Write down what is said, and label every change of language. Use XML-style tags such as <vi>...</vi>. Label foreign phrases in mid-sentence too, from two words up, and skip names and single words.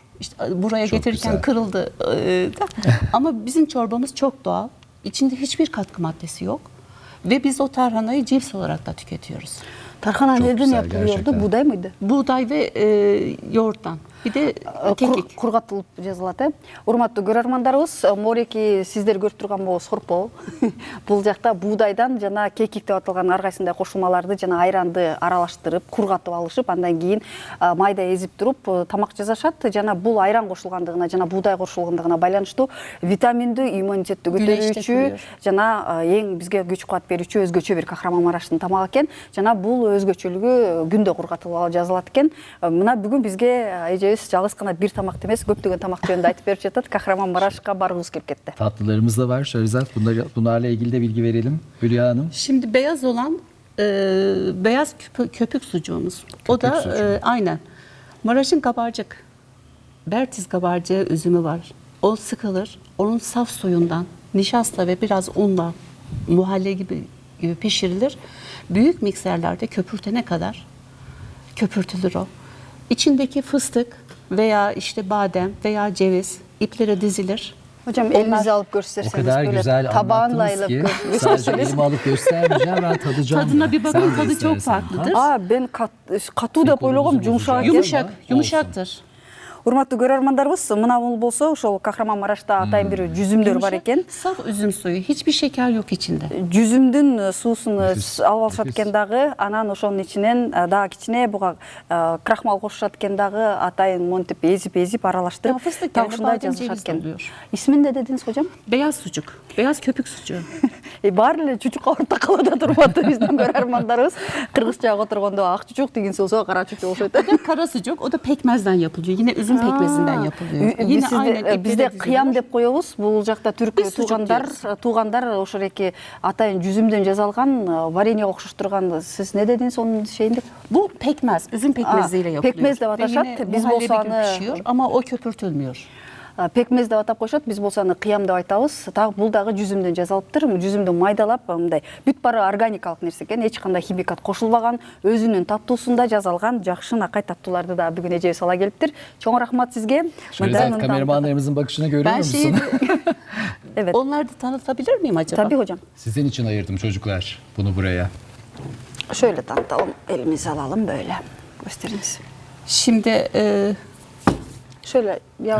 <tr>İşte buraya Çok getirirken güzel. kırıldı. Da. Ama bizim çorbamız çok doğal. İçinde hiçbir katkı maddesi yok. Ve biz o tarhanayı cips olarak da tüketiyoruz. Tarhana Çok nereden güzel yapılıyordu? gerçekten. Buğday mıydı? Buğday ve yoğurttan. Bir de kekik.</tr> <ky>Кургатылып жазылат э. Урматтуу көрөрмандарыбыз, мореки сиздер көрүп турган могу сорпо. Бул жакта буудайдан жана кекик деп аталган ар кайсындай кошулмаларды жана айранды аралаштырып, кургатып алышып, андан кийин майда эзип туруп тамак жасашат. Жана бул айран кошулгандыгына жана буудай кошулгандыгына байланыштуу витаминдүү, иммунитетти көтөрүүчү</ky> <tr>kuruyor.</tr> <ky>жана эң бизге күч кубат берүүчү өзгөчө бир Кахраман-Мараштын тамагы экен. Жана бул өзгөчөлүгү күндө кургатылып жазылат экен. Мына бүгүн бизге эжебиз жалгыз гана бир тамакты эмес, көптөгөн тамак жөнүндө айтып берип жатат. Кахраман-Марашка баргыбыз келип кетти.</ky> <tr>Tatlılarımız da var Şerizat. Bunlarla ilgili de bilgi verelim Hülya Hanım. Şimdi beyaz olan beyaz köpük sucuğumuz. O da sucuğu. aynen. Maraş'ın kabarcık. Bertiz kabarcığı üzümü var. O sıkılır. Onun saf suyundan nişasta ve biraz unla muhalle gibi pişirilir. Büyük mikserlerde köpürtene kadar köpürtülür o. İçindeki fıstık veya işte badem veya ceviz iplere dizilir. Hocam elinizi alıp gösterseniz O kadar böyle güzel tabağınla anlattınız ki sadece gösterseniz. elimi alıp göstermeyeceğim, ben tadacağım. Tadına bir bakın, Sen de tadı çok istersen. farklıdır.</tr> <ky>Ben katуу деп ойлогом, жумшак экен.</ky> <tr>Yumuşak, yumuşaktır.</tr> <ky>Урматтуу көрөрмандарыбыз, мына бул болсо ошол Кахраман-Марашта атайын бир жүзүмдөр бар</ky> <tr>Yumuşak,</tr> <ky>экен.</ky> <tr>saf üzüm suyu. Hiçbir şeker yok içinde.</tr> <ky>Жүзүмдүн суусун</ky> <tr>Нефис,</tr> <ky>алып алышат</ky> <tr>нефис.</tr> <ky>экен дагы, анан ошонун ичинен дагы кичине буга крахмал кошушат экен дагы, атайын монтип эзип аралаштырып,</ky> <tr>Ya fıstık</tr> <ky>так</ky> <tr>yerine</tr> <ky>ушундай</ky> <tr>badem</tr> <ky>жазышат</ky> <tr>ceviz</tr> <ky>экен.</ky> <tr>oluyor. İsmin ne dediniz hocam? Beyaz sucuk. Beyaz köpük sucuğu.</tr> <ky>Баары эле чучукка орто калып атат урматтуу биздин көрөрмандарыбыз. Кыргызчага отургондо ак чучук дегенсе болсо кара чучук болушат.</ky> <tr>O da kara sucuk. O da pekmezden yapılıyor. Yine üzüm pekmezinden yapılıyor. Yine aynen iplere</tr> <ky>бизде</ky> <tr>diziliyor.</tr> <ky>кыям деп коебуз. Бул жакта түрк Биз sucuk туугандар ошол эки атайын жүзүмдөн жасалган вареньеге окшош турган.</ky> <tr>Siz ne dediniz onun şeyinde? Bu pekmez. Üzüm pekmeziyle yapılıyor. pekmez de Ve</tr> <ky>ataşat.</ky> <tr>yine</tr> <ky>Biz</ky> <tr>muhallebi</tr> <ky>bolsa</ky> <tr>gibi</tr> <ky>anı-</ky> <tr>pişiyor ama o köpürtülmüyor.</tr> <ky>Пекмез деп атап коюшат, биз болсо аны кыям деп айтабыз. Так бул дагы жүзүмдөн жасалыптыр. Жүзүмдү майдалап, мындай бүт баары органикалык нерсе экен, эч кандай химикат кошулбаган, өзүнүн таттуусунда жасалган жакшы накай таттууларды да бүгүн эжебиз ала келиптир. Чоң рахмат сизге.</ky> <tr>Şerizat, kameramanlarımızın bakışını görüyor Ben şeyi musun? Evet. onları da tanıtabilir miyim acaba? Tabii hocam. Sizin için ayırdım çocuklar bunu buraya. Şöyle tanıtalım. Elimizi alalım böyle. Gösteriniz. Şimdi Şöyle yardım.</tr>